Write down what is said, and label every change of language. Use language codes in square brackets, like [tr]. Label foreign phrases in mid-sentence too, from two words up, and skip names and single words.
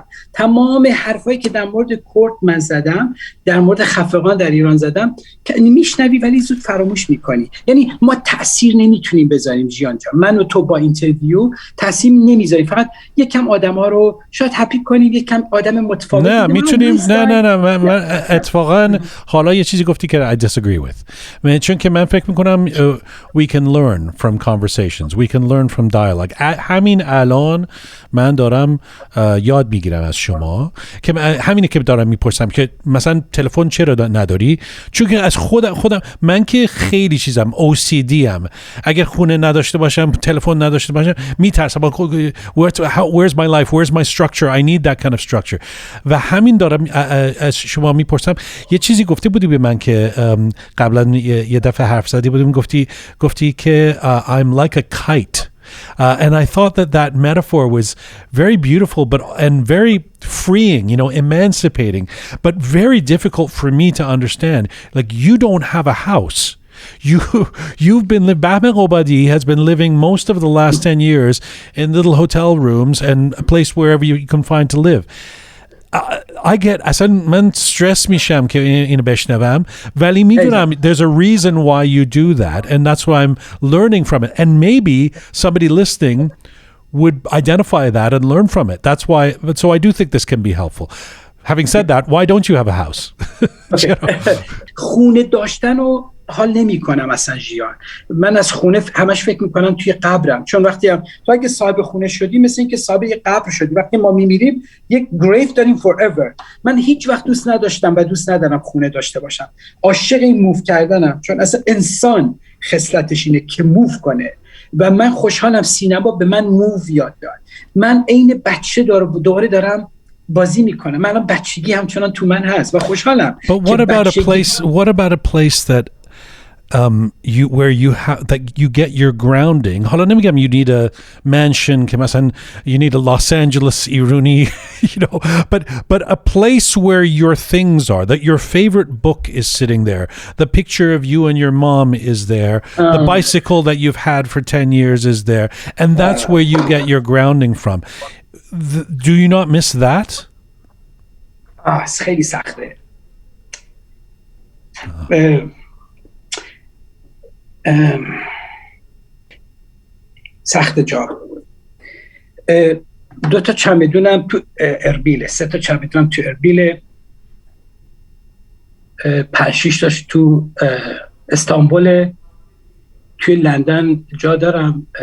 [fa] تمام حرفایی که در مورد کرد من زدم، در مورد خفقان در ایران زدم، که میشنوی ولی زود فراموش میکنی. یعنی ما تأثیر نمیتونیم بذاریم ژیان جان. من و تو با اینترویو تأثیر نمیذاریم، فقط یکم آدما رو شاید هپی کنیم، یکم آدم متفاوت. نه میتونیم. نه من اتفاقا حالا یه چیزی گفتی که [en] I disagree with. [fa] چون که من فکر میکنم [en] we can learn from conversations, we can learn from dialogue. [fa] همین الان من دارم یاد میگیرم از شما، که همینه که دارم میپرسم که مثلا تلفن چرا نداری؟ چون که از خودم من که خیلی چیزم OCD ام، اگر خونه نداشته باشم، تلفن نداشته باشم، میترسم [en] where's my life, where's my structure, I need that kind of structure. [fa] و همین دارم از شما میپرسم. یه چیزی گفته بودی به من که قبلا یه دفعه حرف زدی بودیم، گفتی که [en] I'm like a kite. And I thought that metaphor was very beautiful, and very freeing, emancipating, but very difficult for me to understand. Like, you don't have a house. You've been Bahman Ghobadi has been living most of the last 10 years in little hotel rooms and a place wherever you can find to live. I get [fa] اصلا من stress میشم که اینو بشنوم، ولی میدونم [en] there's a reason why you do that, and that's why I'm learning from it, and maybe somebody listening would identify that and learn from it. That's why, so I do think this can be helpful. Having said that, why don't you have a house? [fa] خونه داشتن و حال نمی کنم اصلا ژیان. من از خونه همش فکر میکنم توی قبرم، چون وقتی هم تو اگه صاحب خونه شدی مثل این که صاحب یک قبر شدی. وقتی ما میمیریم یک گریف داریم forever. من هیچ وقت دوست نداشتم و دوست ندارم خونه داشته باشم. عاشق این موو کردنم، چون اصلا انسان خصلتش اینه که موو کنه و من خوشحالم سینما به من موو یاد داد. من عین بچه دوره دارم بازی میکنم. من الان بچگی همچنان تو من هست و خوشحالم. [en] But what about a place that where you get your grounding. [fa] حالا نمیگم [en] you need a mansion [fa] که مثلا [en] you need a Los Angeles ایرونی, but a place where your things are, that your favorite book is sitting there, the picture of you and your mom is there, the bicycle that you've had for 10 years is there, and that's where you get your grounding from. Do you not miss that? [fa] خیلی سخته. سخت جا. 2 تا چمدونم تو اربیله، 3 تا چمدونم تو اربیله، 5-6 تاش تو استانبول، توی لندن جا دارم،